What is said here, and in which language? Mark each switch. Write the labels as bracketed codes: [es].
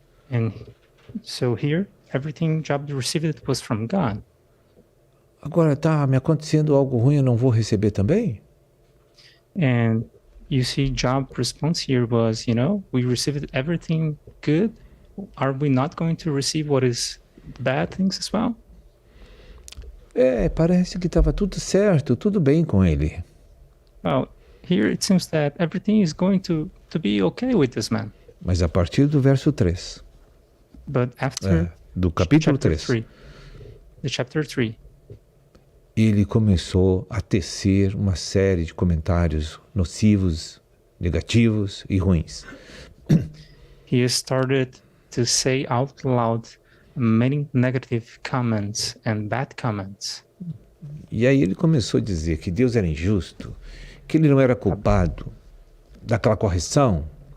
[en] And so here, everything Job received was from God. [pt] Agora tá me acontecendo algo ruim, eu não vou receber também? [en] And you see Job's response here was, we received everything good. Are we not going to receive what is bad things as well? [pt] Parece que estava tudo certo, tudo bem com ele. [en] Well, here it seems that everything is going to be okay with this man. [pt] Mas a partir do verso 3. [en] But after [pt] Do capítulo 3. [en] The chapter 3. [pt] Ele começou a tecer uma série de comentários nocivos, negativos e ruins. [en] He started to say out loud many negative comments and bad comments. [pt] E aí ele começou a dizer que Deus era injusto, que ele não era culpado daquela correção.